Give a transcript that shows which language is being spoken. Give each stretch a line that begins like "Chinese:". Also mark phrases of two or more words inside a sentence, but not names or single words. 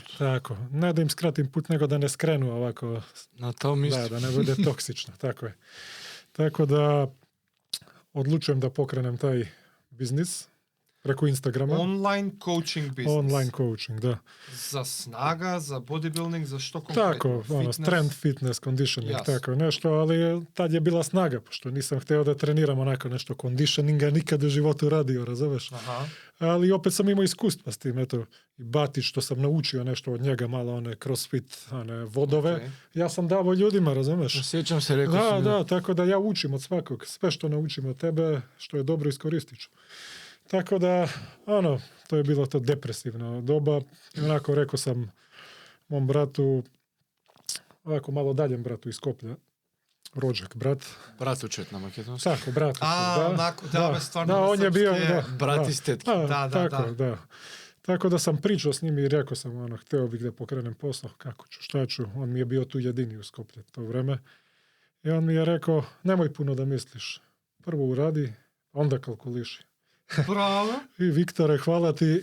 Serbian: Тако, не да им скратим пут, него да не скрену овако.
Macedonian: На тоа мислиш.
Serbian: Да не буде токсично, тако е. Тако да одлучувам да покренем тај бизнис преку Инстаграма.
English: Online coaching business. Online coaching, да.
Serbian: За снага, за бодибилдинг, за што конкретно? Тако,
English: strength, fitness, conditioning,
Macedonian: Јас.
Serbian: тако нешто, али тад е била снага, пошто нисам хтео да тренирам онако нешто кондишнинга, никаде у животу радио, разумеш? Аха. Али опет сам имао искуства с тим, ето, и Бати што сам научио нешто од njega, мало оне кросфит, оне водове, јас сам давао људима, разумеш?
Macedonian: Сеќам се, реков
Serbian: Да,
Macedonian: си.
Serbian: да, тако да ја учим од сваког, све што научим од тебе, што е добро искористиш. Tako da, to je bilo to depresivno doba. Onako, rekao sam mom bratu, ovako malo daljem bratu iz Skoplja, rođak brat.
Macedonian: Братучет на македонски.
Serbian: Tako, brat. стварно. On je bio, Брат из тетки. Da. Tako da sam pričao s njim i rekao sam, hteo bih da pokrenem posao, kako ću, šta ću. On mi je bio tu jedini u Skoplje to vreme. I on mi je rekao, nemoj puno da misliš. Prvo uradi, onda kalkuliši. Bravo. I Viktore, hvala ti.